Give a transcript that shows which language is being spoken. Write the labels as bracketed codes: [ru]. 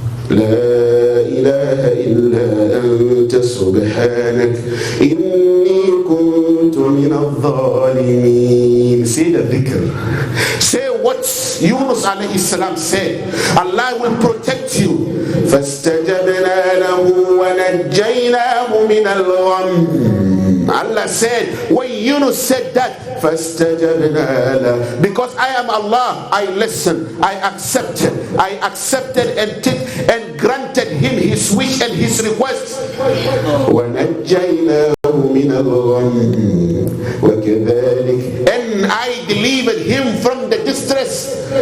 [ar] لا إله إلا أنت سبحانك إني كنت من الظالمين. [en] Say the dhikr. Say what Yunus alayhi salam said. Allah will protect you. [ar] فاستجبنا له ونجيناه من الغم. [en] Allah said, when Yunus said that, [ar] فَاسْتَجَبْنَا لَهُ, [en] because I am Allah, I listened, I accepted and granted him his wish and his request. [ar] وَنَجَّيْنَاهُ مِنَ الْغَمِّ وَكَذَلِكَ, [en] and I delivered him from the distress.